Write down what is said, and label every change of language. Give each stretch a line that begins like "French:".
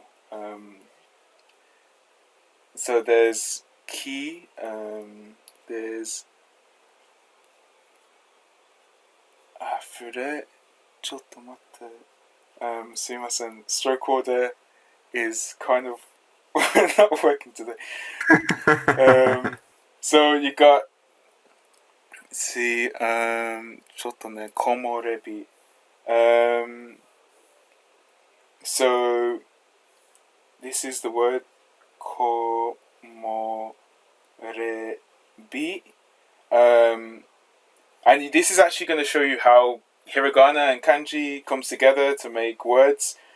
English: So there's key. There's.
Japanese: 筆ちょっと待って。すいません.
English: Stroke order is kind of not working today. So you got. See,
Japanese: ちょっとね、
English: 木漏れ日. So this is the word 木漏れ日. And this is actually going to show you how hiragana and kanji comes together to make words.